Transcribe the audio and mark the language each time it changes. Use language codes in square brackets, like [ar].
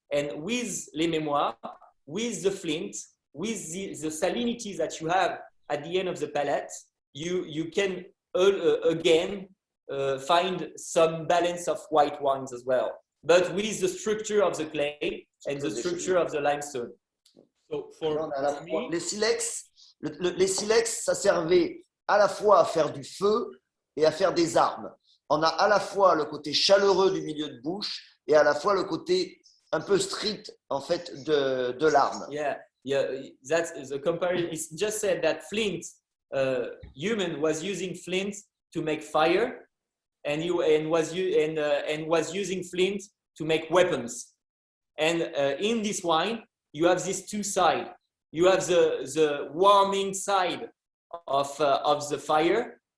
[en] And with Les Memoirs, with the flint, with the salinity that you have at the end of the palate, you can again find some balance of white wines as well, but with the structure of the clay and the structure of the limestone. So for me, [fr] les silex, ça servait à la fois à faire du feu et à faire des armes. On a à la fois le côté chaleureux du milieu de bouche et à la fois le côté un peu strict en fait de l'arme. [en] Yeah, that's the comparison. It's just said that flint, human was using flint to make fire, and was using flint to make weapons. And in this wine, you have these two sides. You have the warming side of the fire,